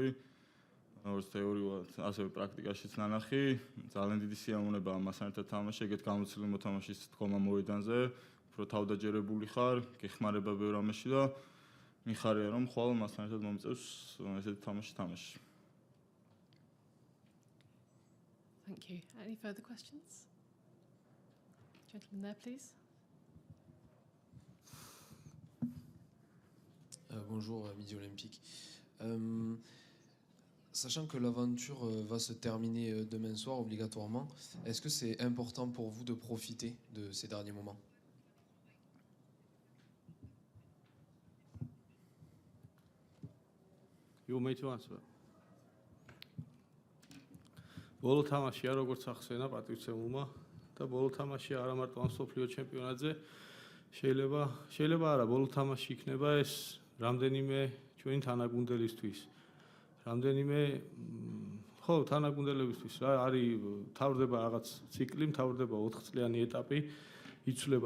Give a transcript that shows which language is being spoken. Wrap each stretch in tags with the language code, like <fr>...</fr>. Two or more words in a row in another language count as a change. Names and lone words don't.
<ka>როგორც თეორიულად, ასევე პრაქტიკაშიც ნანახი. ძალიან დიდი სიამოვნებაა მასთან ერთად თამაში, ეგეთ გამოცდილებული მოთამაშის დგომა მოედანზე. უფრო თავდაჯერებული ხარ, გეხმარება ბევრ რამეში და მიხარია რომ ხვალ მასთან ერთად მომწევს ესეთი თამაში თამაში.</ka> <en>Thank you. Any further questions? Gentleman there, please.</en> <fr>Bonjour, Midi Olympique. Sachant que l'aventure va se terminer demain soir obligatoirement, est-ce que c'est important pour vous de profiter de ces derniers moments?</fr> <en>You want me to answer?</en> <ka>ბოლო თამაშია როგორც ახსენა პატრიცემულმა და ბოლო თამაშია არა მარტო ამ სოფლიო ჩემპიონატზე შეიძლება არა ბოლო თამაში იქნება ეს რამდენიმე ჩვენი თანაგუნდელისთვის რამდენიმე ხო თანაგუნდელებისთვის რა არის თავდება რაღაც ციკლი თავდება 4 წლიანი ეტაპი იცვლება</ka>